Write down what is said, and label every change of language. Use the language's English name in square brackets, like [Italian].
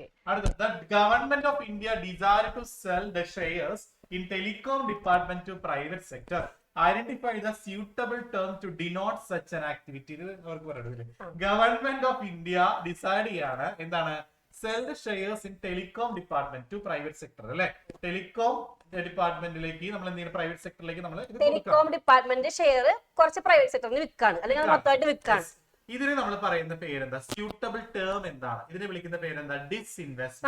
[English] അടുത്ത, government of India desire to sell the shares in telecom department to private sector. Identify the suitable term to denote such an activity. [Malayalam] Government of India decide ചെയ്യാണ് എന്താണ്? [English] sell the shares in telecom department to private sector [Malayalam] അല്ലെ. Telecom ഡിപ്പാർട്ട്മെന്റിലേക്ക് നമ്മൾ എന്തെങ്കിലും private സെക്ടറിലേക്ക് നമ്മൾ telecom department share കുറച്ച് private സെക്ടറിന് വിൽക്കാണ്, അല്ലെങ്കിൽ മൊത്തമായിട്ട് വിൽക്കാണ്. ഇതിന് നമ്മൾ പറയുന്ന പേരെന്താ? സ്യൂട്ടബിൾ ടേം എന്താണ്? ഇതിനെ വിളിക്കുന്ന പേരെന്താ? ഡിസ്ഇൻവെസ്റ്റ്മെന്റ്.